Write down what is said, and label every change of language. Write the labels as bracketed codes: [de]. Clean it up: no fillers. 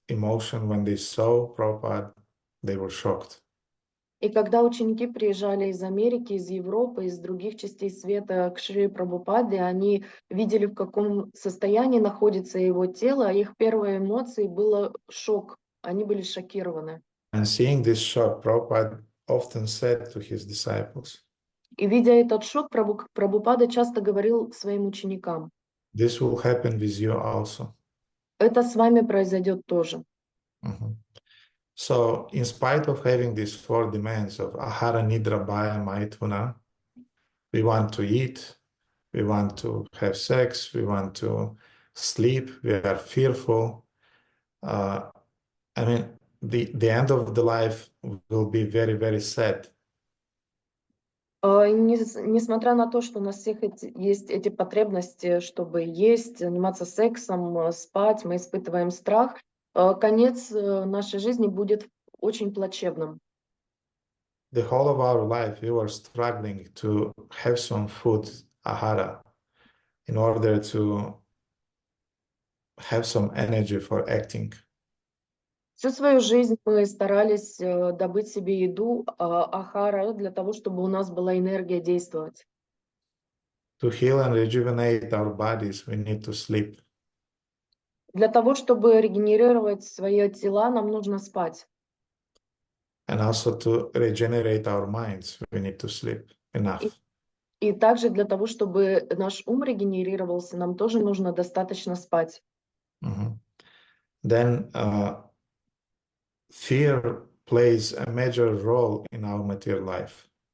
[en] emotion when they saw Prabhupada, they were shocked. [ru] И когда ученики приезжали из Америки, из Европы, из других частей света к Шри Прабхупаде, они видели, в каком состоянии находится его тело, а их первой эмоцией было шок. Они были шокированы. [en] And seeing this shock, Prabhupada often said to his disciples, [ru] И видя этот шок, Прабхупада часто говорил своим ученикам: [en] this will happen with you also. [ru] это с вами произойдет тоже. Mhm. [en] So, in spite of having these four demands of ahara, nidra, bhaya, maithuna, we want to eat, we want to have sex, we want to sleep, we are fearful. I mean, the end of the life will be very, very sad. [ru] Несмотря на то, что у нас всех есть эти потребности, чтобы есть, заниматься сексом, спать, мы испытываем страх, конец нашей жизни будет очень плачевным. [en] The whole of our life, we were struggling to have some food, ahara, in order to have some energy for acting. [ru] Всю свою жизнь мы старались добыть себе еду, ахара, для того, чтобы у нас была энергия действовать. [en] To heal and rejuvenate our bodies, we need to sleep. [ru] Для того, чтобы регенерировать свои тела, нам нужно спать. [en] And also to regenerate our minds, we need to sleep enough. [ru] И также для того, чтобы наш ум регенерировался, нам тоже нужно достаточно спать. Mhm. [en] Then fear plays a major role in our material life.